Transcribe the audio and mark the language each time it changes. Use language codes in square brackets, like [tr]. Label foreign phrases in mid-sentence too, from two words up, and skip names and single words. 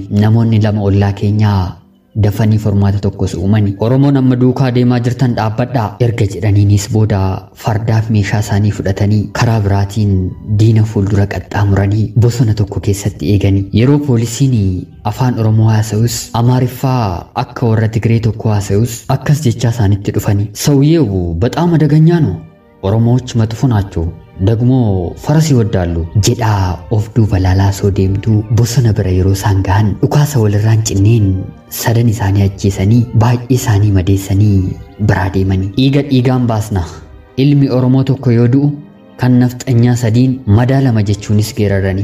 [om] Namoonni 2 ollaa keenyaa dafanii formaata tokkos uumanii Oromoon amma duukaa deemaa jirtan dhaabbadhaa erga jedhaniinis booda fardaaf meeshaa isaanii fudhatanii karaa biraatiin diina fuuldura qaxxaamuranii bosona tokko keessatti eeganii. Yeroo poolisiin afaan Oromoo haasa'us Amaariffaa akka warra Tigree tokko haasa'us akkas jechaa isaanitti dhufanii [am] ሰውዬው በጣም አደገኛ ነው ኦሮሞዎች መጥፎ ናቸው ደግሞ ፈረስ ይወዳሉ [om] jedhaa of duuba laalaa soo deemtu bosona bira yeroo isaan gahan dhukaasa walirraan cinneen sadan isaanii ajjeesanii baay'ee isaanii madeessanii biraa deemanii. Dhiigaan baasna ilmi Oromoo tokko yoo du'u kan nafxanyaa sadiin madaa 2 jechuunis geeraranii.